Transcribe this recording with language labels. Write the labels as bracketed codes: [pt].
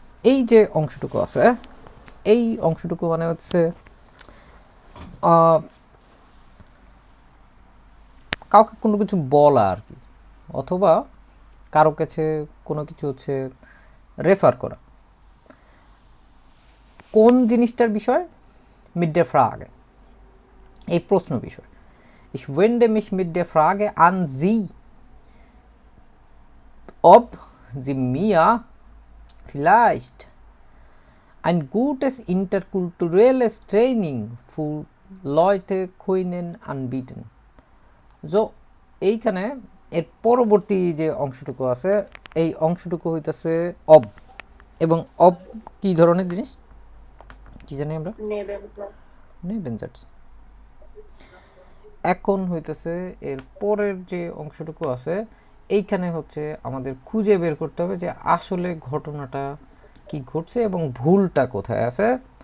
[bn] এই যে অংশটুকু আছে, এই অংশটুকু মানে হচ্ছে কাউকে কোনো কিছু বলা আর কি, অথবা কারো কাছে কোনো কিছু হচ্ছে রেফার করা। কোন জিনিসটার বিষয়? [de] mit der Frage, [bn] এই প্রশ্ন বিষয়। [de] Ich wende mich mit der Frage an Sie, ob Sie mir vielleicht ein gutes interkulturelles Training für Leute können anbieten. [bn] So এইখানে এর পরবর্তী যে অংশটুকু আছে এই অংশটুকু হইতেছে অব, এবং অব কি ধরনের জিনিস কি জানি আমরা? নেবেনজাটস। এখন হইতেছে এর পরের যে অংশটুকু আছে এইখানে হচ্ছে আমাদের খুঁজে বের করতে হবে যে আসলে ঘটনাটা কি ঘটছে এবং ভুলটা কোথায় আছে।